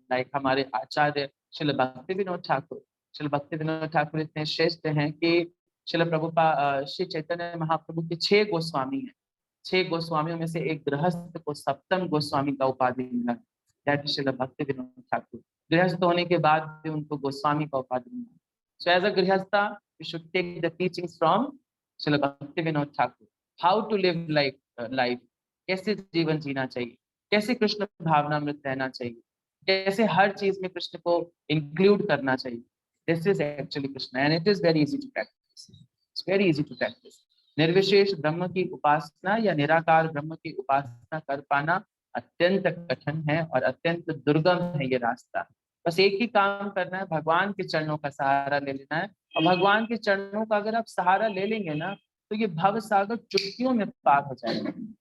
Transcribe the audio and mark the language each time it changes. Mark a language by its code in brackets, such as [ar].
[hi] Like हमारे आचार्य श्रील भक्ति विनोद ठाकुर। श्रील भक्ति विनोद ठाकुर इतने श्रेष्ठ हैं कि श्रील प्रभुपाद श्री चैतन्य महाप्रभु के 6 गोस्वामी हैं। 6 गोस्वामियों में से एक गृहस्थ को सप्तम गोस्वामी का उपाधि मिला, दैट इज श्रील भक्ति विनोद ठाकुर। गृहस्थ होने के बाद भी उनको गोस्वामी का उपाधि मिला। [en] So as a grihastha, you should take the teachings from Srila Bhakti Vinod Thakur. How to live life, [hi] कैसे जीवन जीना चाहिए, कैसे कृष्ण भावनामृत रहना चाहिए, कैसे हर चीज में कृष्ण को इंक्लूड करना चाहिए। [en] This is actually Krishna and it is very easy to practice. It's very easy to practice. [hi] निर्विशेष ब्रह्म की उपासना या निराकार ब्रह्म की उपासना कर पाना अत्यंत कठिन है और अत्यंत दुर्गम है ये रास्ता। बस एक ही काम करना है, भगवान के चरणों का सहारा ले लेना है। और भगवान के चरणों का अगर आप सहारा ले लेंगे ना, तो ये भव सागर चुटकियों में पार हो जाएगा।